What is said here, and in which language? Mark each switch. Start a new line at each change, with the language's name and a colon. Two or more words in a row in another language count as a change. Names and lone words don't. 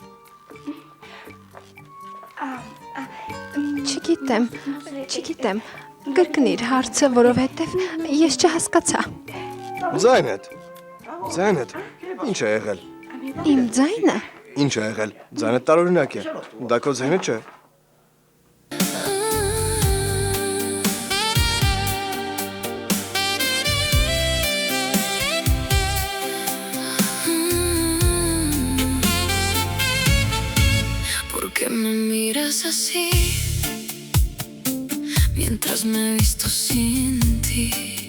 Armenian: Չգիտեմ, կրկնիր հարցը, որովհետև ես չհասկացա։ Ձայնդ, ինչ է եղել։ Իմ ձայնը։ Ինչ է եղել, ձայնդ տարօրինակ է, դա քո ձայնը չէ։
Spanish: Me miras así mientras me he visto sin ti.